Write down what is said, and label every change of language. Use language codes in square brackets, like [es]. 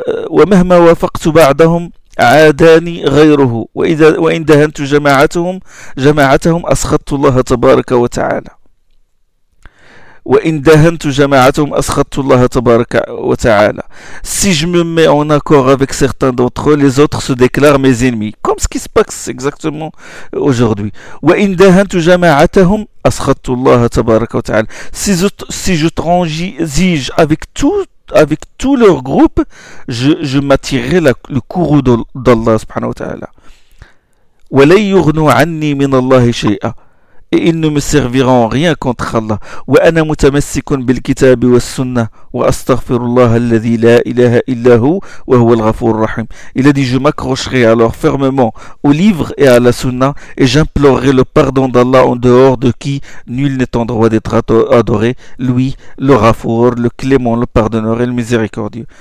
[ar] ومهما وافقت بعدهم عاداني غيره وإن دهنت جماعتهم أسخطت الله تبارك وتعالى. وإن دهنت جماعتهم أسخطت الله تبارك وتعالى. [fr] Si je me mets en accord avec certains d'entre eux, les autres se déclarent mes ennemis. Comme ce qui se passe exactement aujourd'hui. [ar] وإن دهنت جماعتهم أسخطت الله تبارك وتعالى. [fr] Si je transige avec tout leur groupe, je m'attirerai le courroux d'Allah [ar] سبحانه وتعالى. ولن يغنوا عني من الله شيئا. [fr] Et ils ne me serviront rien contre Allah. [ar] وَأَنَا مُتَمَسِّكٌ بِالْكِتَابِ وَالسُّنَّةِ وَأَسْتَغْفِرُ اللَّهَ الَّذِي لَا إِلَهَ إِلَّا هُوَ وَهُوَ الْغَفُورُ الرَّحِيمُ. [fr] Il a dit, je m'accrocherai alors fermement au livre et à la sunna et j'implorerai le pardon d'Allah en dehors de qui nul n'est en droit d'être adoré, lui, le Ghafour, le Clément, le Pardonneur et le Miséricordieux.